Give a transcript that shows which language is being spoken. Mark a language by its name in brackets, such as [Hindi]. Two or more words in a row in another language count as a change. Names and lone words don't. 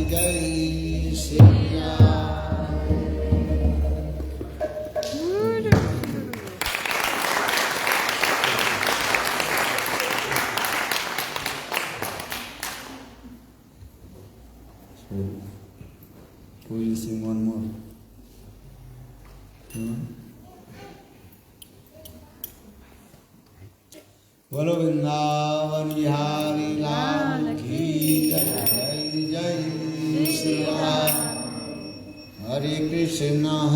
[Hindi] जय श्री राम। [English] Will you sing one more? [Hindi] बोलो वृंदावन बिहारी लाल की जय जय श्री राम। हरे कृष्ण